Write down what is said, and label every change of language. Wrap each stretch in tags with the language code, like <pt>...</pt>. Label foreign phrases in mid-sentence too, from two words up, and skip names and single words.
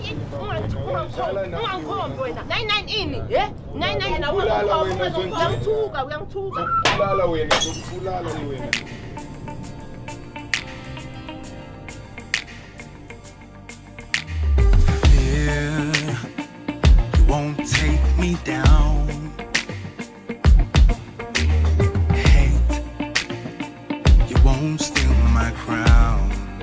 <zu>Ungangikhombi wena. 99 ini, 99 na uyangithuka. Kulala wena, kulala wena.</zu> <en>Fear, you won't take me down. Hate, you won't steal my crown.</en>